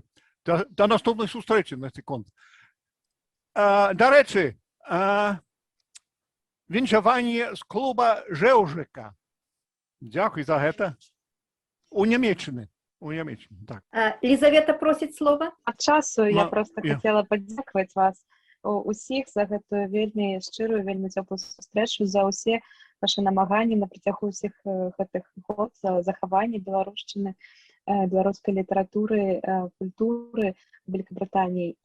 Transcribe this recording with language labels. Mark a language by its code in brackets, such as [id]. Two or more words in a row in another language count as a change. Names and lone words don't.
[uk] До наступної зустрічі на секунду. До речі, віншування з клуба Жевжика. Дякую за це. У Німеччині. У Німеччині, так. Лізавета просить слова. [be] Ад часу я просто хотела падзякаваць вас усіх за гэтую вельмі шчырую, вельмі цёплую сустрэчу, за ўсе ваши намаганні на працягу ўсіх гэтых год, за захаванне беларушчыны, беларускай літаратуры, культуры Великобрытаніі.